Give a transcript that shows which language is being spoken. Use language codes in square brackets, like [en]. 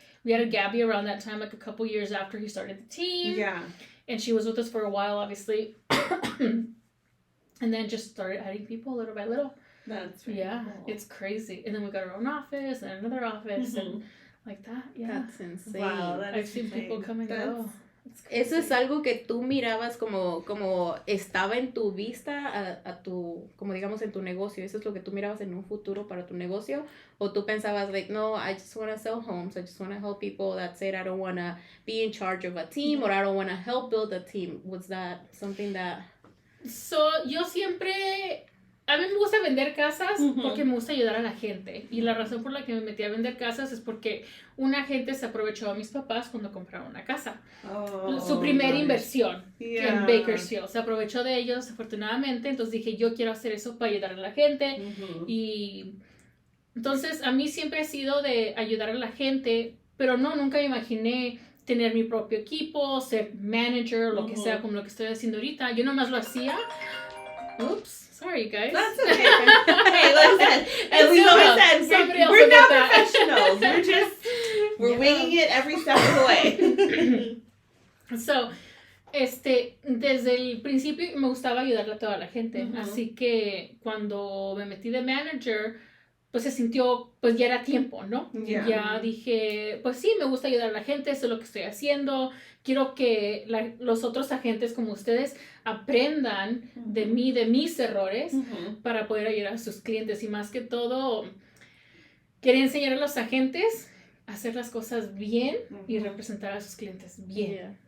[en] We added Gabby around that time, like a couple years after he started the team. Yeah. And she was with us for a while, obviously. And then just started adding people little by little. That's really cool. It's crazy. And then we got our own office and another office and like that. Yeah. That's insane. Wow, I've seen people come and go. [es] Eso es algo que tú mirabas como estaba en tu vista a tu, como digamos en tu negocio. Eso es lo que tú mirabas en un futuro para tu negocio. O tú pensabas [en] like, no, I just want to sell homes. I just want to help people. That's it. I don't want to be in charge of a team or I don't want to help build a team. Was that something that... [es] So, yo siempre... A mí me gusta vender casas porque me gusta ayudar a la gente. Y la razón por la que me metí a vender casas es porque una gente se aprovechó a mis papás cuando compraron una casa. Su primera inversión en Bakersfield. Se aprovechó de ellos, afortunadamente. Entonces dije, yo quiero hacer eso para ayudar a la gente. Y entonces a mí siempre ha sido de ayudar a la gente, pero nunca me imaginé tener mi propio equipo, ser manager, lo que sea, como lo que estoy haciendo ahorita. Yo nomás lo hacía. [en] Oops. Sorry, guys. That's okay. Hey, listen. As we always said, we're not professionals. We're winging it every step of the way. [es] So, desde el principio me gustaba ayudarle a toda la gente. Así que cuando me metí de manager, pues se sintió, pues ya era tiempo, ¿no? Ya dije, pues sí, me gusta ayudar a la gente, eso es lo que estoy haciendo. Quiero que los otros agentes como ustedes aprendan de mí, de mis errores, para poder ayudar a sus clientes. Y más que todo, quería enseñar a los agentes a hacer las cosas bien y representar a sus clientes bien.